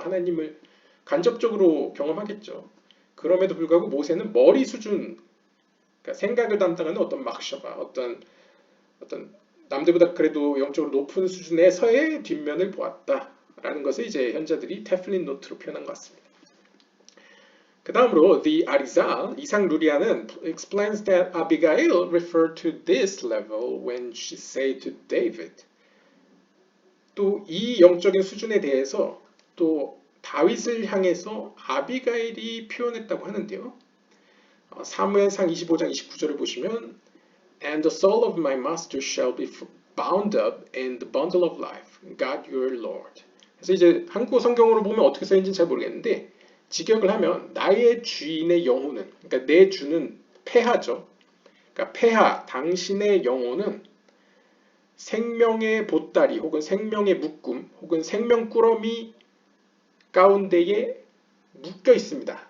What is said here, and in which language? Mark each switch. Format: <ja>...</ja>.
<ko>하나님을 간접적으로 경험하겠죠. 그럼에도 불구하고 모세는 머리 수준, 그러니까 생각을 담당하는 어떤 막셔가, 어떤 남들보다 그래도 영적으로 높은 수준에서의 뒷면을 보았다. 라는 것을 이제 현자들이 테플린 노트로 표현한 것 같습니다. 그 다음으로</ko> <en>The Arizal, 이상 루리아는 explains that Abigail referred to this level when she said to David.</en> <ko>또 이 영적인 수준에 대해서 또 다윗을 향해서 아비가일이 표현했다고 하는데요. 사무엘상 25장 29절을 보시면</ko> <en>And the soul of my master shall be bound up in the bundle of life, God your Lord.</en> <ko>그래서 이제 한국어 성경으로 보면 어떻게 써있는지 잘 모르겠는데 직역을 하면 나의 주인의 영혼은, 그러니까 내 주는 폐하죠. 그러니까 폐하, 당신의 영혼은 생명의 보따리 혹은 생명의 묶음 혹은 생명꾸러미 가운데에 묶여 있습니다.</ko>